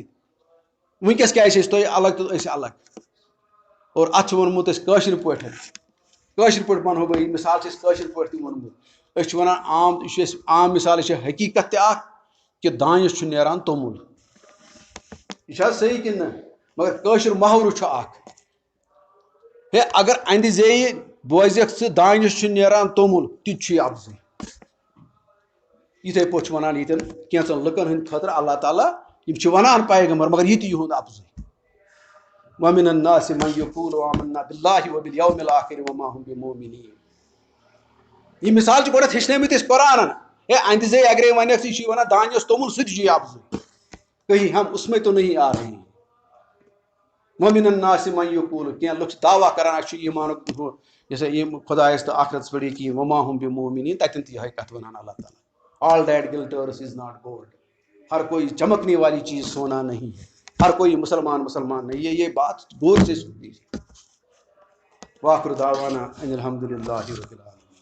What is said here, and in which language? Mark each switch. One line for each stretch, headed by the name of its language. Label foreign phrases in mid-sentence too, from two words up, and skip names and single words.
Kashmiri: وٕنکیٚس کیٛازِ چھِ أسۍ تُہۍ الگ تہٕ أسۍ الگ اور اتھ چھُ ووٚنمُت أسۍ کٲشِر پٲٹھۍ ونہو بہٕ یہِ مثال چھِ أسۍ کٲشِر پٲٹھۍ تہِ ووٚنمُت أسۍ چھِ ونان یہِ چھُ اَسہِ عام مثال یہِ چھِ حقیٖقت تہِ اکھ کہِ دانِس چھُ نیران توٚمُل یہِ چھِ حظ صحیح کِنہٕ نہ مگر کٲشُر محاورٕ چھُ اکھ ہے اگر اندِ زیٚیہِ بوزکھ ژٕ دانِس چھُ نیران توٚمُل تہِ چھُ یہِ افضٲیی یِتھے پٲٹھۍ چھُ ونان ییٚتٮ۪ن کینٛژن لُکن ہٕنٛدۍ خٲطرٕ اللہ تعالیٰ یِم چھِ ونان پیغمبر مگر یہِ تہِ یِہُنٛد افضٲیی
Arabic: ومن الناس من یقول آمنا باللہ وبالیوم الآخر وما هم بمؤمنین
Kashmiri: یہ مثال چھِ گۄڈٕنٮ۪تھ ہیٚچھنٲومٕتۍ أسۍ قرآنن ہے اندِ زے اگرے ونکھ ژٕ یہِ چھُے ونان دانٮ۪س توٚمُل سُہ تہِ چھُ یہِ افضٲیی
Urdu: کہیں ہم اس میں تو نہیں آ رہے ہیں
Arabic: ومن الناس من یقول
Kashmiri: کینٛہہ لُکھ چھِ دعوا کران اَسہِ چھُ ایٖمانُک ہُہ یہِ ہسا یِم خۄدایس تہٕ آخرتس پٮ۪ٹھ یقیٖن
Arabic: وما هم بمؤمنین
Kashmiri: تتٮ۪ن تہِ یِہے کتھ ونان اللہ تعالیٰ
English: All that glitters is not gold
Urdu: ہر کوئی چمکنے والی چیز سونا نہیں ہے ہر کوئی مسلمان نہیں یہ بات غور سے سنی
Arabic: واخر دعوانا ان الحمد للہ رب العالمین.